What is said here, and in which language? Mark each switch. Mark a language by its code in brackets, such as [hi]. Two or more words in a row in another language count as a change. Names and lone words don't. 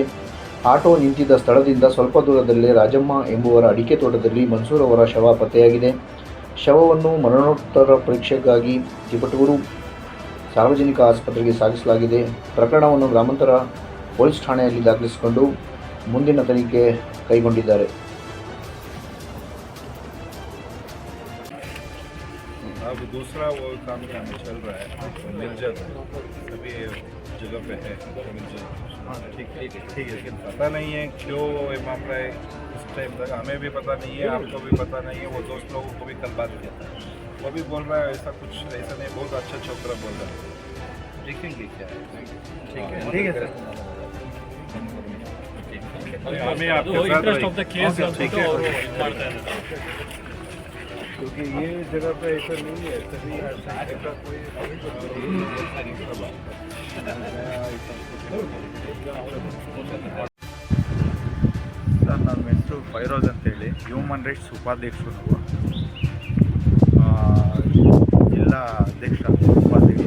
[kn] ಆಟೋ ನಿಂತಿದ್ದ ಸ್ಥಳದಿಂದ ಸ್ವಲ್ಪ ದೂರದಲ್ಲೇ ರಾಜಮ್ಮ ಎಂಬುವರ ಅಡಿಕೆ ತೋಟದಲ್ಲಿ ಮನ್ಸೂರ್ ಅವರ ಶವ ಪತ್ತೆಯಾಗಿದೆ. ಶವವನ್ನು ಮರಣೋತ್ತರ ಪರೀಕ್ಷೆಗಾಗಿ ತಿಪಟೂರು ಸಾರ್ವಜನಿಕ ಆಸ್ಪತ್ರೆಗೆ ಸಾಗಿಸಲಾಗಿದೆ. ಪ್ರಕರಣವನ್ನು ಗ್ರಾಮಾಂತರ ಪೊಲೀಸ್ ಠಾಣೆಯಲ್ಲಿ ದಾಖಲಿಸಿಕೊಂಡು ಮುಂದಿನ ತನಿಖೆ ಕೈಗೊಂಡಿದ್ದಾರೆ. [hi] अब दूसरा वो काम चल रहा है, मिल जाता है, सभी जगह पे है, मिल जाता है। ठीक है, लेकिन पता नहीं है क्यों ये मामला है इस टाइम तक, हमें भी पता नहीं है, आपको भी पता नहीं है। वो दोस्त लोगों को भी कल बात किया था, वो भी बोल रहा है ऐसा कुछ ऐसा नहीं, बहुत अच्छा छोकरा बोल रहा है। देखेंगे क्या है। ठीक है सर, हमें आपके साथ क्योंकि ये जगह पे ऐसा नहीं है, सभी ऐसा कोई [kn] ಸರ್, ನನ್ನ ಹೆಸರು ಫೈರೋಜ್ ಅಂತೇಳಿ, ಹ್ಯೂಮನ್ ರೈಟ್ಸ್ ಉಪಾಧ್ಯಕ್ಷರು. ನಾವು ಜಿಲ್ಲಾ ಅಧ್ಯಕ್ಷ, ಉಪಾಧ್ಯಕ್ಷ.